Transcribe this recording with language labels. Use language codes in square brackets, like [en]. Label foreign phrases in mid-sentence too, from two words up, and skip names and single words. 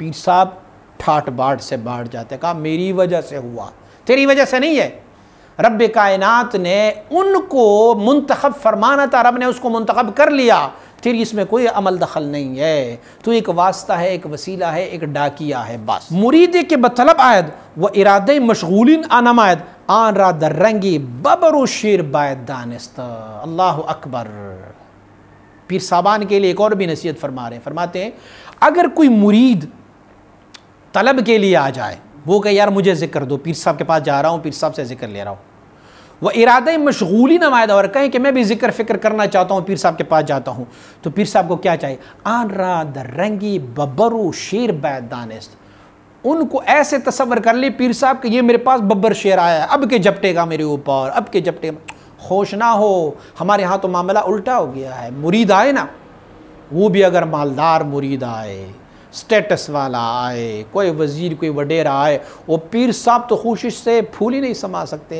[ur] پیر صاحب ٹھاٹ باٹ سے باہر جاتے، کہا میری وجہ سے ہوا، تیری وجہ سے نہیں ہے۔ رب کائنات نے ان کو منتخب فرمانا تھا، رب نے اس کو منتخب کر لیا، تیری اس میں کوئی عمل دخل نہیں ہے، تو ایک واسطہ ہے، ایک وسیلہ ہے، ایک ڈاکیہ ہے بس۔ [fa] مرید کے بطلب آید و ارادہ مشغولین آنم آید، آن را در رنگی ببر و شیر باید دانست۔ [ar] اللہ اکبر۔ [ur] پیر صاحبان کے لیے ایک اور بھی نصیحت فرما رہے ہیں، فرماتے ہیں اگر کوئی مرید طلب کے لیے آ جائے، وہ کہ یار مجھے ذکر دو، پیر صاحب کے پاس جا رہا ہوں، پیر صاحب سے ذکر لے رہا ہوں، وہ [fa] ارادہ مشغولی نمائدہ، [ur] اور کہیں کہ میں بھی ذکر فکر کرنا چاہتا ہوں، پیر صاحب کے پاس جاتا ہوں، تو پیر صاحب کو کیا چاہیے؟ [fa] آن را در رنگی ببرو شیر باید دانست۔ [ur] ان کو ایسے تصور کر لی پیر صاحب کہ یہ میرے پاس ببر شیر آیا ہے، اب کے جپٹے گا میرے اوپر، اب کے جپٹے گا۔ خوش نہ ہو، ہمارے ہاں تو معاملہ الٹا ہو گیا ہے۔ مرید آئے نا، وہ بھی اگر مالدار مرید آئے، سٹیٹس والا آئے، کوئی وزیر کوئی وڈیرا آئے، وہ پیر صاحب تو خوشش سے پھول ہی نہیں سما سکتے۔